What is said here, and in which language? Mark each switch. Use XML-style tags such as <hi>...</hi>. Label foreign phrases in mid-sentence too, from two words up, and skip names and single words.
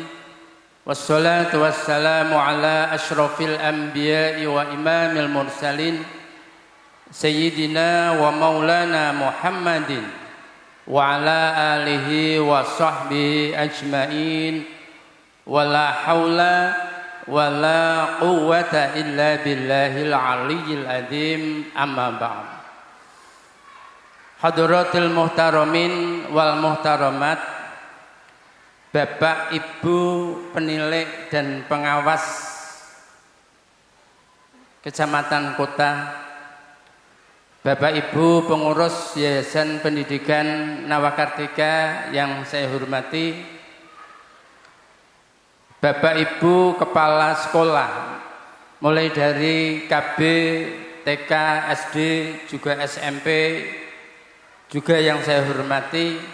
<ar>والصلاة والسلام على أشرف الأنبياء وإمام المرسلين سيدنا ومولانا محمد وعلى آله وصحبه أجمعين ولا حول ولا قوة إلا بالله العلي العظيم، أما بعد. حضرات المحترمين والمحترمات,</ar> <id>Bapak Ibu penilik dan pengawas Kecamatan Kota, Bapak Ibu pengurus Yayasan Pendidikan Nawakartika yang saya hormati, Bapak Ibu kepala sekolah mulai dari KB, TK, SD, juga SMP, juga yang saya hormati,</id>